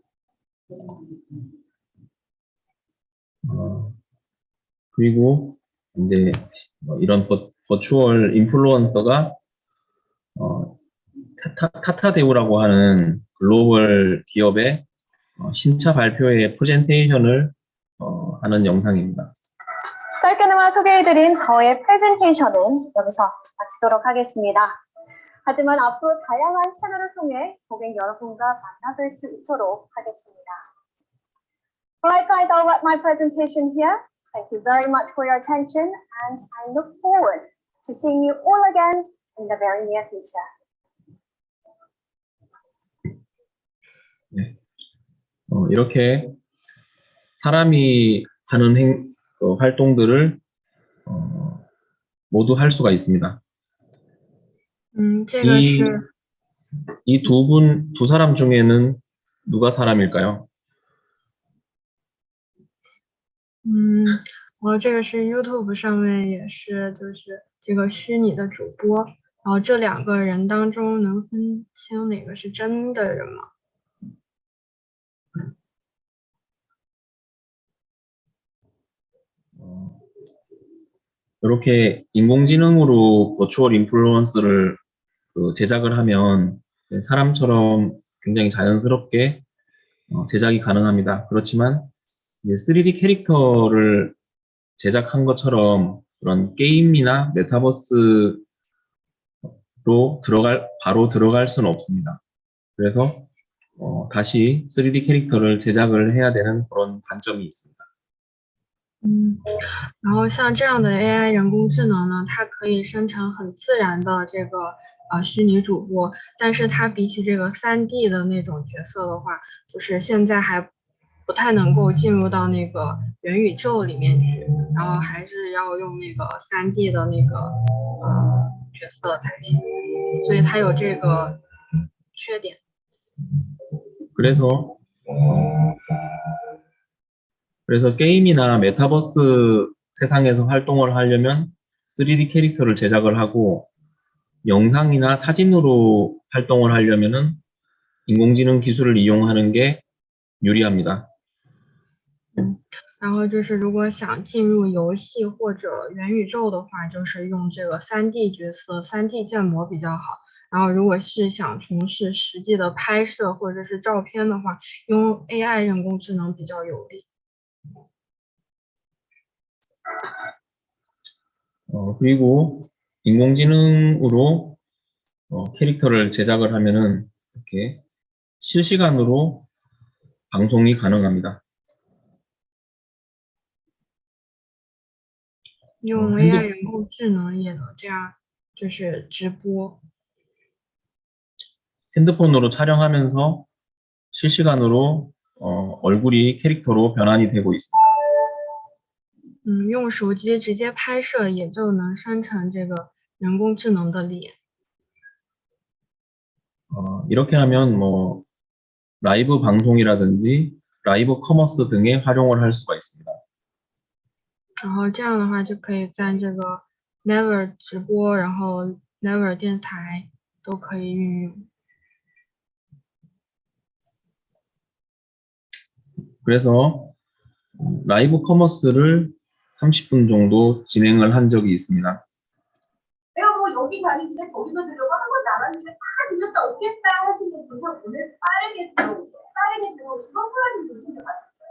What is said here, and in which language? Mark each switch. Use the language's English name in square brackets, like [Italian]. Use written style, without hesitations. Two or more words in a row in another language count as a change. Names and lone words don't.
[Korean] 그리고 이제 이런 버추얼 인플루언서가 타타데우라고 하는 글로벌 기업의 신차 발표회 프레젠테이션을 하는 영상입니다. 짧게나마 소개해드린 저의 프레젠테이션은 여기서 마치도록 하겠습니다. 하지만 앞으로 다양한 채널을 통해 고객 여러분과 만나뵐 수 있도록 하겠습니다. [English] Alright guys, I'll wrap my presentation here. Thank you very much for your attention and I look forward to seeing you all again in the very near future. [Korean] 네. 이렇게 사람이 하는 활동들을 모두 할 수가 있습니다. [Chinese] 这个是 [Korean] 이 두 사람 중에는 누가 사람일까요? [Chinese] 我这个是 YouTube 上面也是就是这个虚拟的主播，然后这两个人当中能分清哪个是真的人吗？ [Korean] 이렇게 인공지능으로 버추얼 인플루언스를 제작을 하면 사람처럼 굉장히 자연스럽게 제작이 가능합니다. 그렇지만 이제 3D 캐릭터를 제작한 것처럼 그런 게임이나 메타버스로 바로 들어갈 수는 없습니다. 그래서 다시 3D 캐릭터를 제작을 해야 되는 그런 단점이 있습니다. [Chinese] 然后像这样的 AI 人工智能呢，它可以生成很自然的这个虚拟主播，但是它比起这个3D 的那种角色的话，就是现在还不太能够进入到那个元宇宙里面去，然后还是要用那个3D 的那个角色才行，所以它有这个缺点。 [Korean] 그래서 게임이나 메타버스 세상에서 활동을 하려면 3D 캐릭터를 제작을 하고 영상이나 사진으로 활동을 하려면은 인공지능 기술을 이용하는 게 유리합니다. [Chinese] 然后就是如果想进入游戏或者元宇宙的话，就是用这个3D 角色、3D 建模比较好。然后如果是想从事实际的拍摄或者是照片的话，用 AI 人工智能比较有利。 [Korean] 그리고 인공지능으로 캐릭터를 제작을 하면은 이렇게 실시간으로 방송이 가능합니다. [Chinese] 用 AI 人工智能也能这样，就是直播。 [Korean] 핸드폰으로 촬영하면서 실시간으로 얼굴이 캐릭터로 변환이 되고 있습니다. [Chinese] 用手机直接拍摄也就能生成这个人工智能的脸。 [Korean] 이렇게 하면 뭐 라이브 방송이라든지 라이브 커머스 등에 활용을 할 수가 있습니다. [Chinese] 然后这样的话就可以在这个 Never 直播，然后 Never 电台都可以运用。 [Korean] 그래서 라이브 커머스를 30분 정도 진행을 한 적이 있습니다. 내가 뭐 여기 다니길래 저기도 들려고 한 번도 안 왔는데 다 들렸다 오겠다 하시는 분은 오늘 빠르게 들어오시고 플러닝도 챙겨가셨어요.